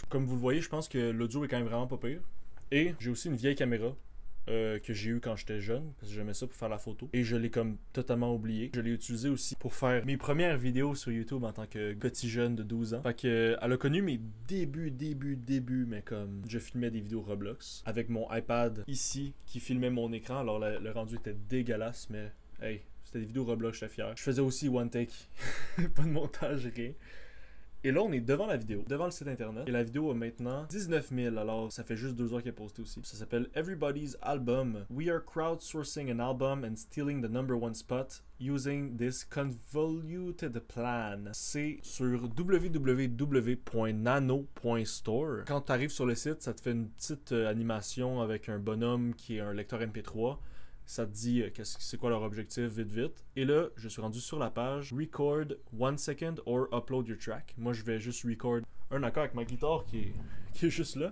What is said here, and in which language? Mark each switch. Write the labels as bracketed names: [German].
[French] Comme vous le voyez, je pense que l'audio est quand même vraiment pas pire. Et j'ai aussi une vieille caméra que j'ai eu quand j'étais jeune, parce que j'aimais ça pour faire la photo, et je l'ai comme totalement oublié. Je l'ai utilisé aussi pour faire mes premières vidéos sur YouTube en tant que petit jeune de 12 ans. Fait que elle a connu mes débuts, mais comme je filmais des vidéos Roblox avec mon iPad ici qui filmait mon écran. Alors le rendu était dégueulasse, mais hey, c'était des vidéos Roblox, j'étais fier. Je faisais aussi one take, pas de montage, rien. Et là, on est devant la vidéo, devant le site internet. Et la vidéo a maintenant 19 000, alors ça fait juste 2 heures qu'elle est postée aussi. Ça s'appelle Everybody's Album. [English] We are crowdsourcing an album and stealing the #1 spot using this convoluted plan. [French] C'est sur www.nano.store. Quand tu arrives sur le site, ça te fait une petite animation avec un bonhomme qui est un lecteur MP3. Ça te dit c'est quoi leur objectif vite. Et là, je suis rendu sur la page [English] Record 1 second or upload your track. [French] Moi, je vais juste record un accord avec ma guitare qui est juste là.